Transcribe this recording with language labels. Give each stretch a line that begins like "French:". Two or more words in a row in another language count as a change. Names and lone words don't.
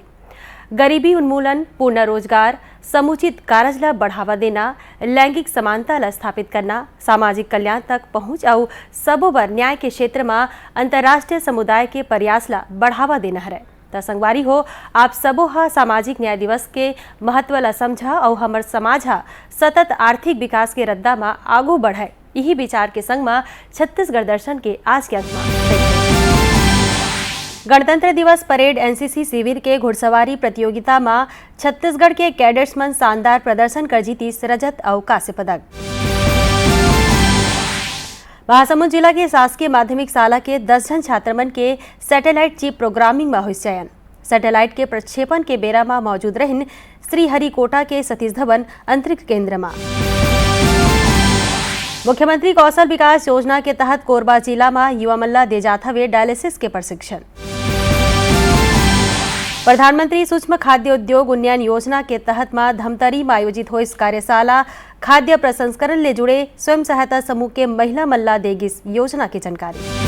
Chhattisgarhi: गरीबी उन्मूलन, पूर्ण रोजगार, समुचित कारज ला बढ़ावा देना, लैंगिक समानता ला स्थापित करना, सामाजिक कल्याण तक पहुंच और सबो बर न्याय के क्षेत्र में अंतर्राष्ट्रीय समुदाय के प्रयास ला बढ़ावा देना है। त संगवारी हो, आप सबो हा सामाजिक न्याय दिवस के महत्व ला समझा और हमर समाज हा सतत आर्थिक विकास के रद्दा में आगू बढ़े, यही विचार के संग में छत्तीसगढ़ दर्शन के आज के अंक में गणतंत्र दिवस परेड एनसीसी शिविर के घुड़सवारी प्रतियोगिता में छत्तीसगढ़ के कैडेट्स मन शानदार प्रदर्शन कर जीती रजत और कांस्य पदक। महासमुंद जिला के शासकीय माध्यमिक शाला के 10 जन छात्र मन के सैटेलाइट चिप प्रोग्रामिंग में हुई चयन। सैटेलाइट के प्रक्षेपण के बेरा में मौजूद रहिन श्रीहरिकोटा के सतीश धवन अंतरिक्ष केंद्र में। मुख्यमंत्री कौशल विकास योजना के तहत कोरबा जिला में युवा मल्ला दे जात हवे डायलिसिस के प्रशिक्षण। प्रधानमंत्री सूक्ष्म खाद्य उद्योग उन्नयन योजना के तहत में धमतरी में आयोजित हो इस कार्यशाला खाद्य प्रसंस्करण ले जुड़े स्वयं सहायता समूह के महिला मल्ला देगी योजना की जानकारी।